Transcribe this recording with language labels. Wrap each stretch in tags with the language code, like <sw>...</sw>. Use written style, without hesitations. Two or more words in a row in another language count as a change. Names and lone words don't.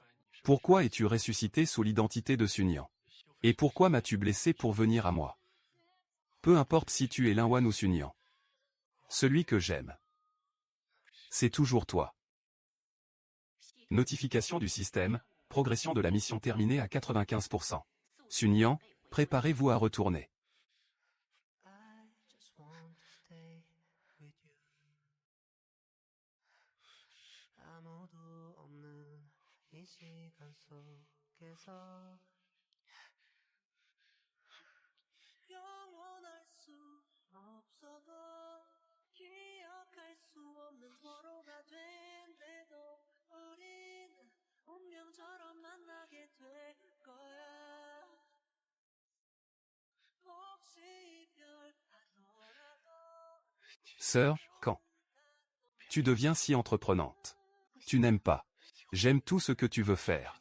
<fr>Pourquoi es-tu ressuscité sous l'identité de Sunyan? Et pourquoi m'as-tu blessé pour venir à moi? Peu importe si tu es Linwan ou Sunyan. Celui que j'aime. C'est toujours toi. Notification du système, progression de la mission terminée à 95%. Sunyan, préparez-vous à retourner.</fr> <en>I just want to stay with you.</en> <ko>아무도 없는 이 시간 속에서 영원할 수 없어도 기억할 수 없는 서로가 된대도 우린 운명처럼 만나게 될 거야. 혹시 이별하더라도</ko> <fr>Sœur, quand tu deviens si entreprenante? Tu n'aimes pas. J'aime tout ce que tu veux faire.</fr>